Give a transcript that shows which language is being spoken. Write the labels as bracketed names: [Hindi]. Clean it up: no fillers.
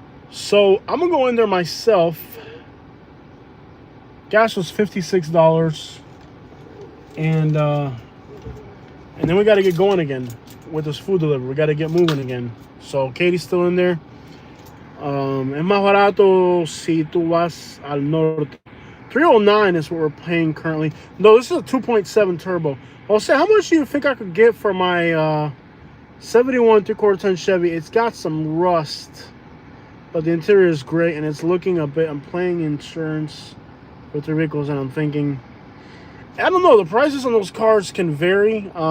[English] So I'm going to go in there myself. Gas was $56. And then we got to get going again with this food delivery. We got to get moving again. So Katie's still in there. [Spanish] Es más barato si tú vas al norte. [English] $309 is what we're paying currently. No, this is a 2.7 turbo. I'll say, how much do you think I could get for my 71 3/4 ton Chevy? It's got some rust, but the interior is great, and it's looking a bit. I'm paying insurance for 3 vehicles, and I'm thinking, I don't know. The prices on those cars can vary.